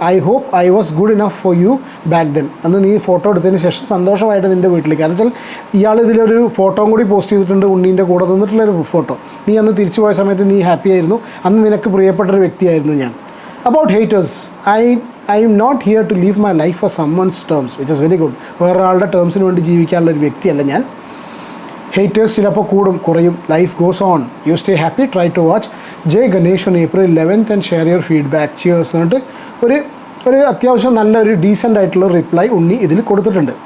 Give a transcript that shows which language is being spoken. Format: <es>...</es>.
<en>I hope I was good enough for you back then.</en> <ml>അന്ന് നീ photo എടുത്തതിന് ശേഷം സന്തോഷമായിട്ട് നിൻ്റെ വീട്ടിലേക്ക്, കാരണം വെച്ചാൽ ഇയാൾ ഇതിലൊരു ഫോട്ടോയും കൂടി പോസ്റ്റ് ചെയ്തിട്ടുണ്ട്, ഉണ്ണീൻ്റെ കൂടെ നിന്നിട്ടുള്ളൊരു ഫോട്ടോ. നീ അന്ന് തിരിച്ചു പോയ സമയത്ത് നീ ഹാപ്പി ആയിരുന്നു, അന്ന് നിനക്ക് പ്രിയപ്പെട്ടൊരു വ്യക്തിയായിരുന്നു ഞാൻ.</ml> <en>About haters, I am not here to live my life for someone's terms, which is very good.</en> <ml>വേറൊരാളുടെ ടേംസിന് വേണ്ടി ജീവിക്കാനുള്ള ഒരു വ്യക്തിയല്ല ഞാൻ. ഹേറ്റേഴ്സ് ചിലപ്പോൾ കൂടും കുറയും.</ml> <en>Life goes on. You stay happy. Try to watch Jai Ganesh on April 11th and share your feedback.</en> <ml>Cheers എന്നിട്ട് ഒരു അത്യാവശ്യം നല്ലൊരു ഡീസൻ്റ് ആയിട്ടുള്ള റിപ്ലൈ ഉണ്ണി ഇതിൽ കൊടുത്തിട്ടുണ്ട്.</ml>